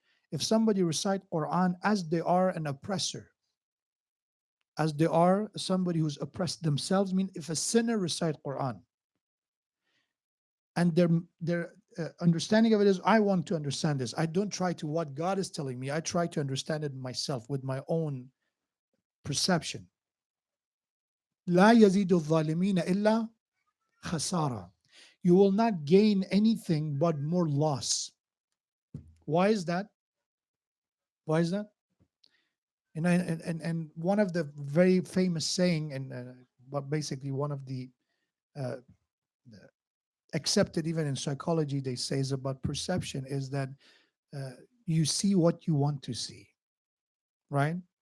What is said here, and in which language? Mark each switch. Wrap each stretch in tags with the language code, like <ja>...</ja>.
<en>If somebody recite Quran as they are an oppressor, as they are somebody who's oppressed themselves, mean if a sinner recite Quran and their understanding of it is, I want to understand this. I don't try to what God is telling me. I try to understand it myself with my own perception.</en> <ar>لا يزيد الظالمين إلا خسارة.</ar> <en>You will not gain anything but more loss. Why is that? Why is that? And one of the very famous saying, and but basically one of the uh, accepted even in psychology, they say is about perception, is that uh, you see what you want to see. right?</en>